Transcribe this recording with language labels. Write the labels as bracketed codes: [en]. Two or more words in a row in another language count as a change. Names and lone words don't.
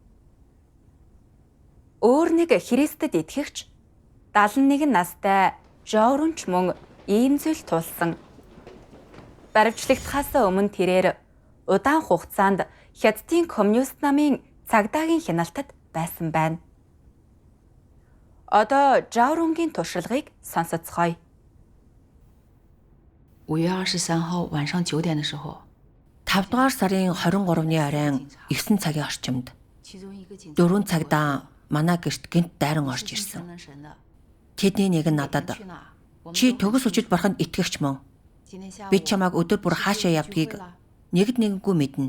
[mn] Өөр нэг Христэд итгэгч 71 настай Жорунч мөн ийм зүйл тулсан. Баривчлагдахаас өмнө тэрээр удаан хугацаанд Хятадын коммунист намын цагдаагийн хяналтад байсан байна. Одоо Жаурунгийн туршлагыг сонсоцгоё. [zh] 5 月23号晚上9点的时候， [mn] 5 дугаар сарын 23-ны оройн 9 цагийн орчимд 4 цагдаа манай гэрт гинт дайран орж ирсэн. Тэдний нэг нь надад "Чи төгс хүчит Бурханд итгэгч мөн? Би чамайг өдөр бүр хаашаа явдгийг нэгд нэггүй мэднэ.